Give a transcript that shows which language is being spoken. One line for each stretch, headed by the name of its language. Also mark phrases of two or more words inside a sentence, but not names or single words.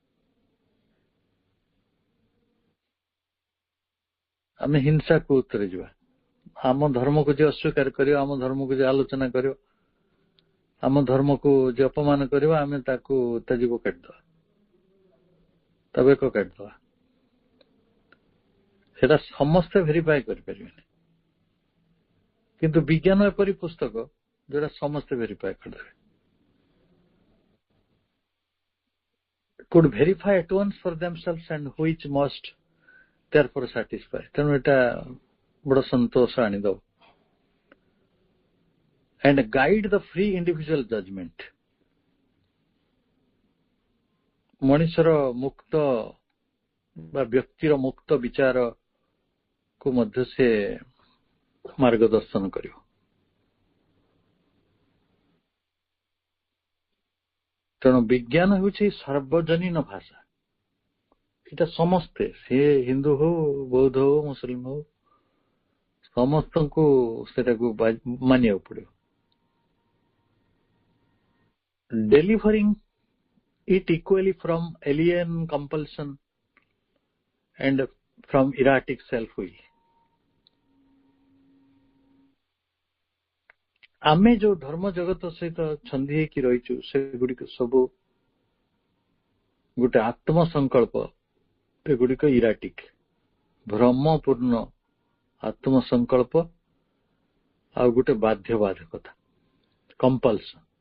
Odia: ଆମେ ହିଂସାକୁ ଉତ୍ତରେ ଯିବା, ଆମ ଧର୍ମକୁ ଯିଏ ଅସ୍ୱୀକାର କରିବ, ଆମ ଧର୍ମକୁ ଯିଏ ଆଲୋଚନା କରିବ, ଆମ ଧର୍ମକୁ ଯିଏ ଅପମାନ କରିବ, ଆମେ ତାକୁ ତା ଜୀବ କାଟିଦବା, ତା ବେକ କାଟିଦବା। ସେଟା ସମସ୍ତେ ଭେରିଫାଇ କରିପାରିବେନି, କିନ୍ତୁ ବିଜ୍ଞାନ ଏପରି ପୁସ୍ତକ ଯୋଉଟା ସମସ୍ତେ ଭେରିଫାଇ କରିଦେବେ,
English: could verify at once for themselves and which must therefore satisfy।
Odia: ତେଣୁ ଏଟା ବଡ ସନ୍ତୋଷ ଆଣିଦବ।
English: and guide the free individual judgment,
Odia: ମଣିଷର ମୁକ୍ତ ବା ବ୍ୟକ୍ତିର ମୁକ୍ତ ବିଚାର କୁ ମଧ୍ୟ ସେ ମାର୍ଗଦର୍ଶନ କରିବ। ତେଣୁ ବିଜ୍ଞାନ ହେଉଛି ସାର୍ବଜନୀନ ଭାଷା। ଏଇଟା ସମସ୍ତେ, ସେ ହିନ୍ଦୁ ହଉ, ବୌଦ୍ଧ ହଉ, ମୁସଲିମ ହଉ, ସମସ୍ତଙ୍କୁ ସେଟାକୁ ମାନିବାକୁ ପଡିବ।
English: Delivering it equally from alien compulsion and from erratic self-will.
Odia: ଆମେ ଯୋଉ ଧର୍ମ ଜଗତ ସହିତ ଛନ୍ଦି ହେଇକି ରହିଛୁ, ସେଗୁଡିକ ସବୁ ଗୋଟେ ଆତ୍ମ ସଂକଳ୍ପ, ଏଗୁଡିକ ଇରାଟିକ, ଭ୍ରମପୂର୍ଣ୍ଣ ଆତ୍ମ ସଂକଳ୍ପ, ଆଉ ଗୋଟେ ବାଧ୍ୟବାଧକତା, କମ୍ପଲସନ।